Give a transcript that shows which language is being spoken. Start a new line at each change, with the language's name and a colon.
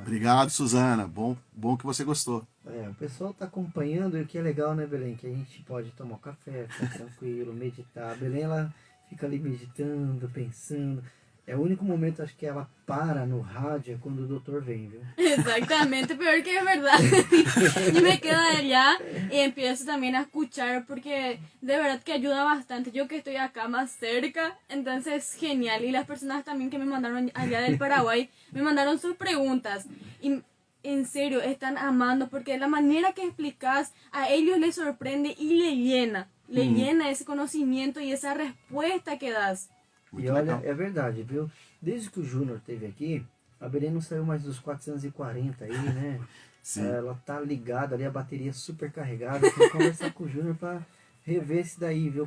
Portuguese: Obrigado, Suzana. Bom que você gostou. O pessoal tá acompanhando e o que é legal, né, Belém? Que a gente pode tomar um café, ficar tranquilo, meditar. A Belém, ela fica ali meditando, pensando. É o único momento, acho que ela para no rádio é quando o doutor vem, viu?
Spanish: Exactamente, peor que es verdad. Yo me quedo allá y empiezo también a escuchar porque de verdad que ayuda bastante. Yo que estoy acá más cerca, entonces genial. Y las personas también que me mandaron allá del Paraguay, me mandaron sus preguntas. Y en serio, están amando porque la manera que explicas a ellos les sorprende y le llena. Le llena
Portuguese: esse conhecimento e essa resposta que das. E olha, é verdade, viu? Desde que o Júnior esteve aqui, a Belém não saiu mais dos 440 aí, né? Sim. Ela tá ligada ali, a bateria super carregada. Tem que conversar com o Júnior para rever isso daí, viu?